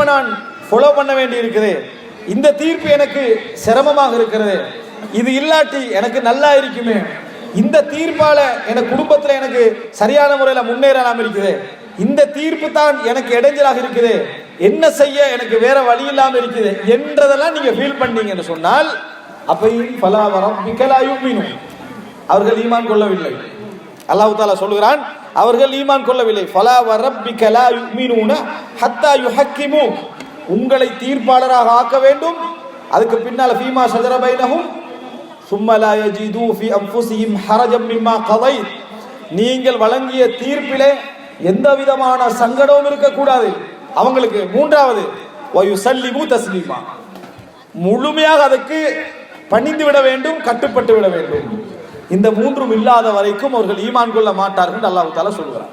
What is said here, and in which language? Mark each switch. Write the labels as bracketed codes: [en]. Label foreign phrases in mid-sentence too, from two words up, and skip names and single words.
[ta] நான் ஃபாலோ பண்ண வேண்டி இருக்குது, இந்த தீர்ப்பு எனக்கு சிரமமாக இருக்கிறது, இது இல்லாட்டி எனக்கு நல்லா இருக்குமே, இந்த தீர்ப்பால எனக்கு குடும்பத்துல எனக்கு சரியான முறையில முன்னேறலாம் இருக்குது, இந்த தீர்ப்பு தான் எனக்கு இடைஞ்சலாக இருக்குது, என்ன செய்ய எனக்கு வேற வழி இல்லாம இருக்குது என்றதெல்லாம் நீங்க ஃபீல் பண்ணீங்கன்னு சொன்னால் அப்பையும் [ar] فلا وربك لا يؤمنون, [ta] அவர்கள் ஈமான் கொள்ளவில்லை. அல்லாஹ் தஆலா சொல்கிறான் அவர்கள் ஈமான் கொள்ளவில்லை. [ar] فلا وربك لا يؤمنون حتى يحكموا, [ta] உங்களை தீர்ப்பாளராக ஆக்க வேண்டும், அதுக்கு பின்னால [ar] فيما شجر بينهم ثم لا يجدوا في انفسهم حرجا مما قضيت, [ta] நீங்கள் வழங்கிய தீர்ப்பிலே எந்த விதமான சங்கடமும் இருக்கக்கூடாது அவங்களுக்கு. மூன்றாவது [ar] ويسلموا تسليما, [ta] முழுமையாக அதுக்கு பணிந்து விட வேண்டும், கட்டுப்பட்டு விட வேண்டும். இந்த மூன்றும் இல்லாத வரைக்கும் அவர்கள் ஈமான் கொள்ள மாட்டார்கள் அல்லாஹ் தஆலா சொல்கிறார்.